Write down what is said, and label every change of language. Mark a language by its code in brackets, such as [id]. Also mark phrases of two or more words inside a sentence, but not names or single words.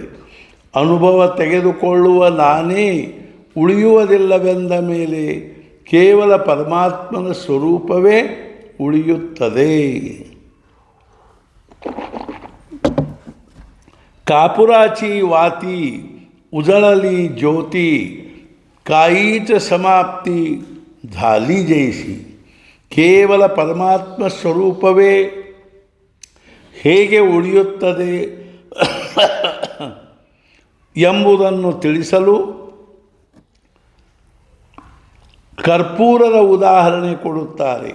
[kn] ಅನುಭವ ತೆಗೆದುಕೊಳ್ಳುವ ನಾನೇ ಉಳಿಯುವುದಿಲ್ಲವೆಂದ ಮೇಲೆ ಕೇವಲ ಪರಮಾತ್ಮನ ಸ್ವರೂಪವೇ ಉಳಿಯುತ್ತದೆ. [mr] कापुराची वाती उजळली ज्योती काहीच समाप्ती झाली जैसी. [kn] ಕೇವಲ ಪರಮಾತ್ಮ ಸ್ವರೂಪವೇ ಹೇಗೆ ಉಳಿಯುತ್ತದೆ ಎಂಬುದನ್ನು ತಿಳಿಸಲು ಕರ್ಪೂರದ ಉದಾಹರಣೆ ಕೊಡುತ್ತಾರೆ.